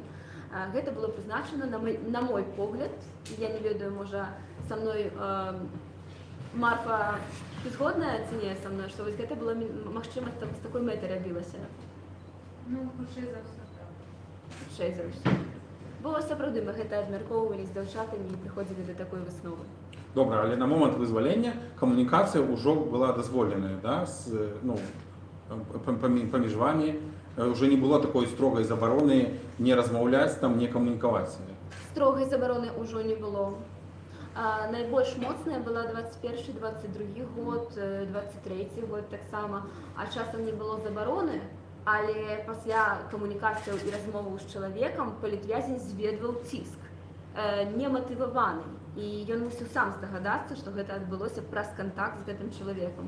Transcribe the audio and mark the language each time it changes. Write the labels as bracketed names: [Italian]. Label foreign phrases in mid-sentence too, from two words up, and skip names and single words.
[Belarusian] Гэта было прызначана, на мой погляд, я не ведаю, можа, са мной Марфа, ты згодная ці не са мной, што вось гэта была магчымасць з такой мэтай рабілася? Хутчэй за ўсё. Хутчэй за ўсё. Бо сапраўды мы гэта абмяркоўвалі з дзяўчатамі і прыходзілі да такой высновы. [Ukrainian] Добре, але на момент визволення комунікація вже була дозволена, да? Поміж вами вже не було такої строгої заборони не розмовляти, там, не комунікувати. [Belarusian] Строгой забороны уже не было. Найбольш моцная была 21-22 год, 23 год так само, а часам не было забороны, але пасля камунікацыяў і размоваў з чалавекам палітвязень зведваў ціск, нематываваны, і ён мусіў сам здагадацца, што гэта адбылося праз кантакт з гэтым чалавекам.